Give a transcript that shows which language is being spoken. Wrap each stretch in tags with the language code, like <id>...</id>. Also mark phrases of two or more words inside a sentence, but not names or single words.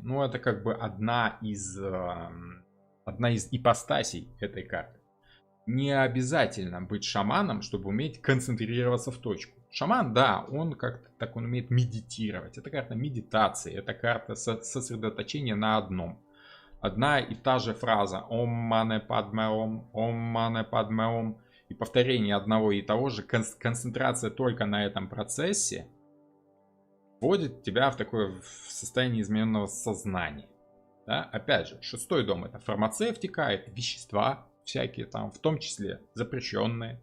<ru>Но это как бы одна из ипостасей этой карты. Не обязательно быть шаманом, чтобы уметь концентрироваться в точку. Шаман, да, он как-то так, он умеет медитировать. Это карта медитации, это карта сосредоточения на одном. Одна и та же фраза</ru> <sa>«ॐ मणि पद्मे ॐ, ॐ मणि पद्मे ॐ».</sa> <ru>И повторение одного и того же, концентрация только на этом процессе вводит тебя в такое состояние измененного сознания. Да? Опять же, 6-й дом — это фармацевтика, это вещества всякие там, в том числе запрещенные.</ru>